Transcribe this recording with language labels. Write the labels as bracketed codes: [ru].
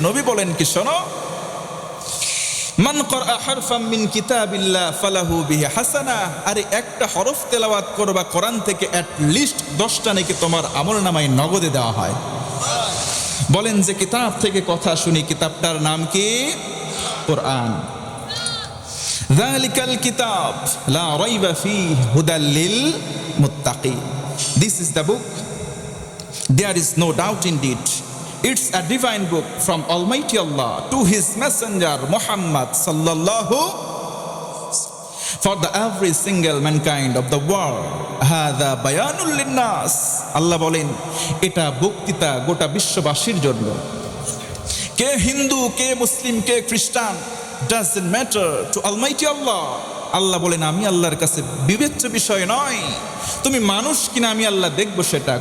[bn] নবী বলেন কি, শোনো, [ar] মান ক্বরা হারফাম মিন কিতাবিল্লাহ ফালাহু বিহি হাসানাহ, [bn] আরে একটা হরফ তেলাওয়াত করবা কোরআন থেকে, [en] at least [bn] 10টা নাকি তোমার আমলনামায় নগদে দেওয়া হয়। বলেন যে কিতাব থেকে কথা শুনি, কিতাবটার নাম কি? কোরআন। [ar] যালিকাল কিতাব লা রাইবা ফীহি হুদাল লিল মুত্তাকিন। [en] This is the book, there is no doubt in it. It's a divine book from Almighty Allah to His Messenger Muhammad sallallahu for the every single mankind of the world. [ar] Hadha bayanul linnas. [bn] আল্লাহ বলেন এটা বক্তৃতা গোটা বিশ্ববাসীর জন্য। কে হিন্দু, কে মুসলিম, কে খ্রিস্টান, [en] doesn't matter to Almighty Allah. [bn] আল্লাহ বলেন আমি আল্লাহর কাছে বিবেচ্য বিষয় নয়, তুমি মানুষ কিনা আমি আল্লাহ দেখবো সেটা।